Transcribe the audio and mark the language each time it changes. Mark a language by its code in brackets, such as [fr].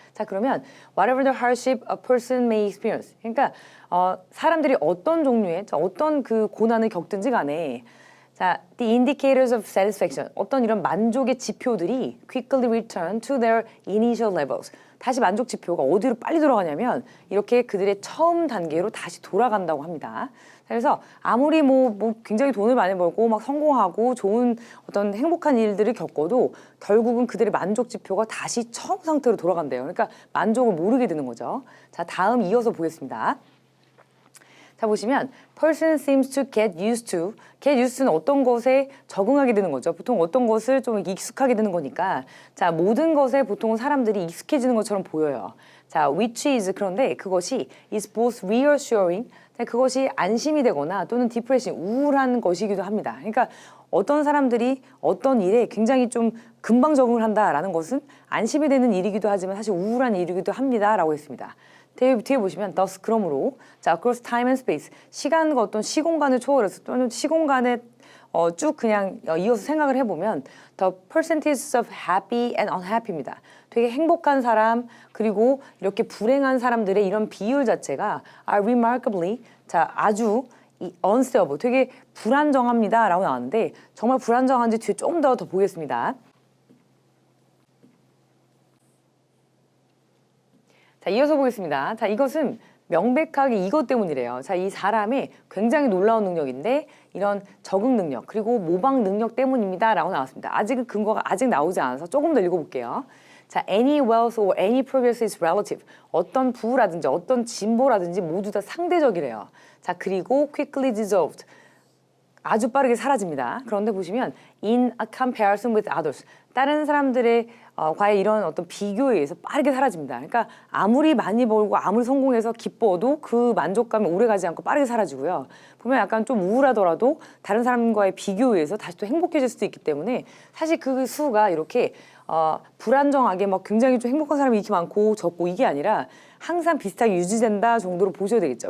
[ko] 자, 그러면 [en] whatever the hardship a person may experience [ko] 그러니까 사람들이 어떤 종류의 어떤 그 고난을 겪든지 간에 자, [en] the indicators of satisfaction [ko] 어떤 이런 만족의 지표들이 [en] quickly return to their initial levels [ko] 다시 만족 지표가 어디로 빨리 돌아가냐면 이렇게 그들의 처음 단계로 다시 돌아간다고 합니다. 그래서 아무리 뭐 굉장히 돈을 많이 벌고 막 성공하고 좋은 어떤 행복한 일들을 겪어도 결국은 그들의 만족 지표가 다시 처음 상태로 돌아간대요. 그러니까 만족을 모르게 되는 거죠. 자, 다음 이어서 보겠습니다. 자, 보시면 [en] person seems to get used to. get used to [ko] 는 어떤 것에 적응하게 되는 거죠. 보통 어떤 것을 좀 익숙하게 되는 거니까 자, 모든 것에 보통 사람들이 익숙해지는 것처럼 보여요. [en] 자, which is [ko] 그런데 그것이 [en] is both reassuring. [ko] 자, 그것이 안심이 되거나 또는 [en] depressing, [ko] 우울한 것이기도 합니다. 그러니까 어떤 사람들이 어떤 일에 굉장히 좀 금방 적응을 한다라는 것은 안심이 되는 일이기도 하지만 사실 우울한 일이기도 합니다라고 했습니다. 뒤에 보시면 thus 그러므로 자 [en] across time and space [ko] 시간과 어떤 시공간을 초월해서 또는 시공간에 쭉 그냥 이어서 생각을 해보면 [en] the percentages of happy and unhappy [ko] 입니다. 되게 행복한 사람 그리고 이렇게 불행한 사람들의 이런 비율 자체가 [en] are remarkably [ko] 자 아주 [en] unstable [ko] 되게 불안정합니다 라고 나왔는데 정말 불안정한지 뒤에 조금 더 보겠습니다. 자, 이어서 보겠습니다. 자, 이것은 명백하게 이것 때문이래요. 자, 이 사람의 굉장히 놀라운 능력인데 이런 적응 능력 그리고 모방 능력 때문입니다 라고 나왔습니다. 아직은 근거가 아직 나오지 않아서 조금 더 읽어볼게요. [en] 자, any wealth or any progress is relative. [ko] 어떤 부라든지 어떤 진보라든지 모두 다 상대적이래요. 자, 그리고 [en] quickly dissolved. [ko] 아주 빠르게 사라집니다. 그런데 보시면 [en] in a comparison with others. [ko] 다른 사람들의 과의 이런 어떤 비교에 의해서 빠르게 사라집니다. 그러니까 아무리 많이 벌고 아무리 성공해서 기뻐도 그 만족감이 오래가지 않고 빠르게 사라지고요. 보면 약간 좀 우울하더라도 다른 사람과의 비교에 의해서 다시 또 행복해질 수도 있기 때문에 사실 그 수가 이렇게 불안정하게 막 굉장히 좀 행복한 사람이 이렇게 많고 적고 이게 아니라 항상 비슷하게 유지된다 정도로 보셔야 되겠죠.